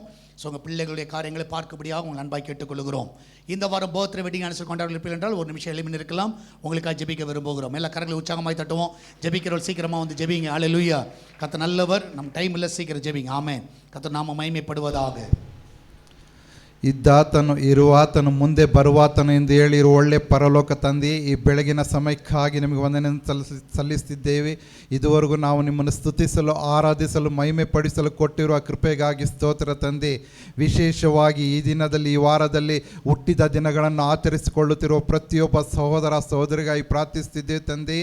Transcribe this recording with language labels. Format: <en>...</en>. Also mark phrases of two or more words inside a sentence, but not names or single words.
<ta>ஸோ உங்கள் பிள்ளைகளுடைய காரியங்களை பார்க்கும்படியாக உங்கள் அன்பாய் கேட்டுக்கொள்கிறோம். இந்த வாரம்</ta> <en>birthday wedding anniversary</en> <ta>கொண்டாடுங்கள் என்றால் ஒரு நிமிஷம் எழுப்பி இருக்கலாம். உங்களுக்காக ஜெபிக்க விரும்புகிறோம். எல்லா கரங்களை உற்சாகமாய் தட்டுவோம். ஜெபிக்கிறவர்கள் சீக்கிரமாக வந்து ஜெபிங்க. அல்லேலூயா. கர்த்தர் நல்லவர். நம்ம டைம் இல்லை, சீக்கிரம் ஜெபிங்க. ஆமென். கர்த்தர் நாம மகிமைப்படுவதாக.</ta> <kn>ಇದ್ದಾತನು ಇರುವಾತನು ಮುಂದೆ ಬರುವಾತನು ಎಂದು ಹೇಳಿರುವ ಒಳ್ಳೆ ಪರಲೋಕ ತಂದೆ, ಈ ಬೆಳಗಿನ ಸಮಯಕ್ಕಾಗಿ ನಿಮಗೆ ವಂದನೆಯನ್ನು ಸಲ್ಲಿಸುತ್ತಿದ್ದೇವೆ. ಇದುವರೆಗೂ ನಾವು ನಿಮ್ಮನ್ನು ಸ್ತುತಿಸಲು, ಆರಾಧಿಸಲು, ಮಹಿಮೆ ಪಡಿಸಲು ಕೊಟ್ಟಿರುವ ಕೃಪೆಗಾಗಿ ಸ್ತೋತ್ರ ತಂದೆ. ವಿಶೇಷವಾಗಿ ಈ ದಿನದಲ್ಲಿ, ಈ ವಾರದಲ್ಲಿ ಹುಟ್ಟಿದ ದಿನಗಳನ್ನು ಆಚರಿಸಿಕೊಳ್ಳುತ್ತಿರುವ ಪ್ರತಿಯೊಬ್ಬ ಸಹೋದರ ಸಹೋದರಿಗಾಗಿ ಪ್ರಾರ್ಥಿಸುತ್ತಿದ್ದೇವೆ ತಂದೆ.</kn>